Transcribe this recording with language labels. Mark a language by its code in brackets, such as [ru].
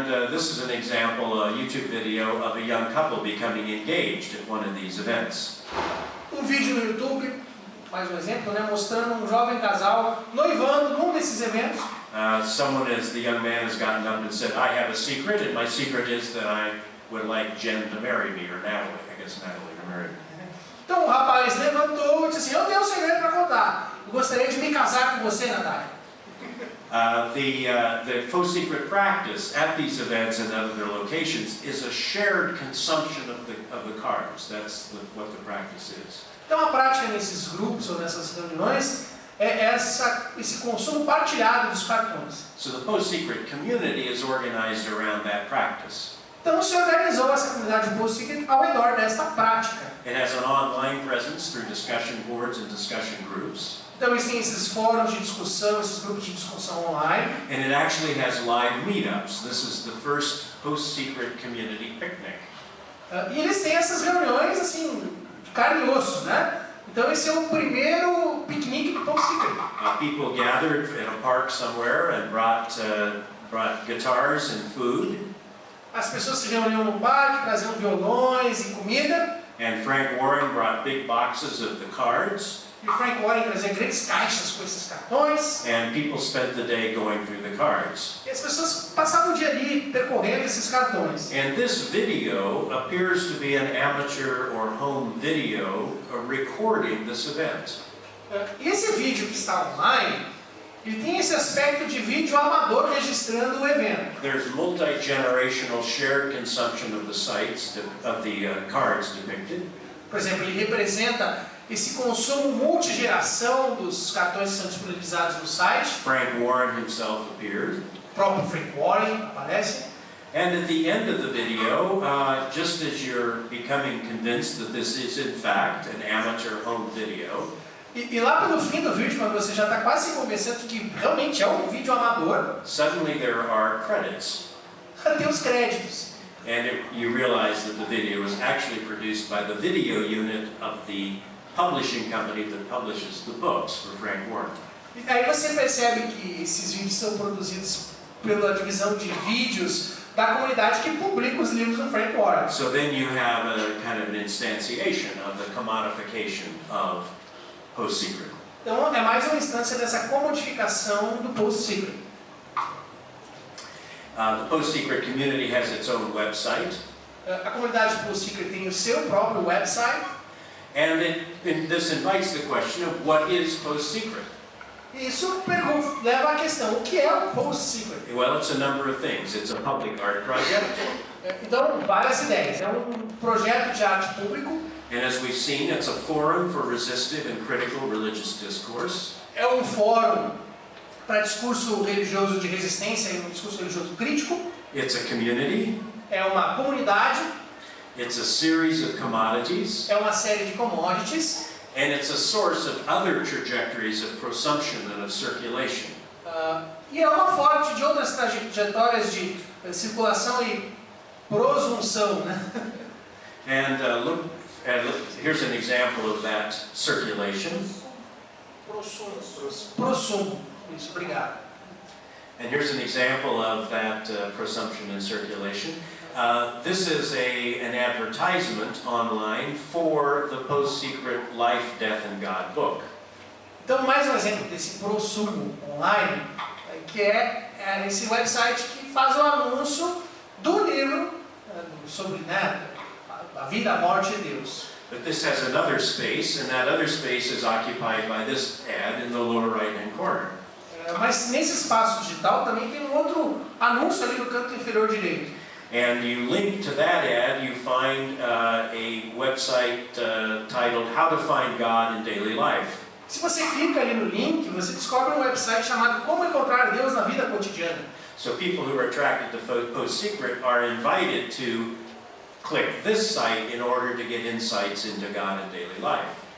[en] This is an example, a YouTube video of a young couple becoming engaged at one of these events. [pt] Vídeo no YouTube, mais um exemplo, né, mostrando um jovem casal noivando num desses eventos. [en] Someone, as the young man has gotten up and said, I have a secret, and my secret is that I would like Jen to marry me, or Natalie, I guess Natalie to marry me. [pt] Então o rapaz levantou e disse assim: eu tenho um segredo para contar. Eu gostaria de me casar com você, Natália. [en] The Post Secret practice at these events and other locations is a shared consumption of the cards. That's what the practice is. [pt] Então a prática nesses grupos ou nessas reuniões é esse consumo partilhado dos cartões. [en] So the Post Secret community is organized around that practice. [pt] Então se organizou essa comunidade Post Secret ao redor desta prática. [en] It has an online presence through discussion boards and discussion groups. [pt] Então eles têm esses fóruns de discussão, esses grupos de discussão online. [en] And it actually has live meetups. This is the first Post Secret community picnic. [pt] E eles têm essas reuniões assim, de carne e osso, né? Então esse é o primeiro piquenique do Post Secret. [en] People gathered in a park somewhere and brought guitars and food. [pt] As pessoas se reuniam no parque, traziam violões e comida. [en] And Frank Warren brought big boxes of the cards. [pt] E o Frank Warren trazia grandes caixas com esses cartões. [en] And people spent the day going through the cards. [pt] E as pessoas passavam o dia ali percorrendo esses cartões. [en] And this video appears to be an amateur or home video recording this event. [pt] E esse vídeo que está online, ele tem esse aspecto de vídeo amador registrando o evento. [en] There's multi-generational shared consumption of the sites, of the cards depicted. [pt] Por exemplo, ele representa esse consumo multigeração dos cartões que são disponibilizados no site. [en] Frank Warren himself appeared. [pt] O próprio Frank Warren aparece. [en] And at the end of the video, just as you're becoming convinced that this is in fact an amateur home video, [pt] E lá pelo fim do vídeo, quando você já está quase se convencendo de que realmente é um vídeo amador, [en] suddenly there are credits. [pt] tem os créditos. [en] And you realize that the video was actually produced by the video unit of the publishing company that publishes the books for Frank Warren. [pt] E aí você percebe que esses vídeos são produzidos pela divisão de vídeos da comunidade que publica os livros do Frank Warren. [en] So then you have a kind of an instantiation of the commodification of Post Secret. [pt] Então é mais uma instância dessa comodificação do Post Secret. [en] The Post-Secret community has its own website. [pt] A comunidade Post Secret tem o seu próprio website. [en] And this invites the question of what is Post-Secret? [pt] Isso leva à questão, o que é o Post Secret? [en] Well, it's a number of things. It's a public art project. [pt] Então, várias ideias. É projeto de arte público. [en] And as we've seen, it's a forum for resistive and critical religious discourse. [pt] É fórum para discurso religioso de resistência e discurso religioso crítico. [en] It's a community. [pt] É uma comunidade. [en] It's a series of commodities. [pt] É uma série de commodities. [en] And it's a source of other trajectories of prosumption and of circulation. [pt] E é uma fonte de outras trajetórias de circulação e prosunção, né? [en] And look, here's an example of that circulation. [pt] Prosumo. Isso, obrigado. [en] And here's an example of that prosumption and circulation. This is an advertisement online for the Post-Secret Life, Death, and God book. [pt] Então, mais um exemplo desse prosumo online, que é esse website que faz o anúncio do livro sobre, né, a vida, a morte de Deus. [en] But this has another space, and that other space is occupied by this ad in the lower right-hand corner. [pt] Mas nesse espaço digital também tem outro anúncio ali no canto inferior direito. [en] And you link to that ad, you find a website titled How to Find God in Daily Life. [pt] Se você clica ali no link, você descobre website chamado Como Encontrar Deus na Vida Cotidiana. [en] So people who are attracted to Post-Secret are invited to click this site in order to get insights into God in daily life.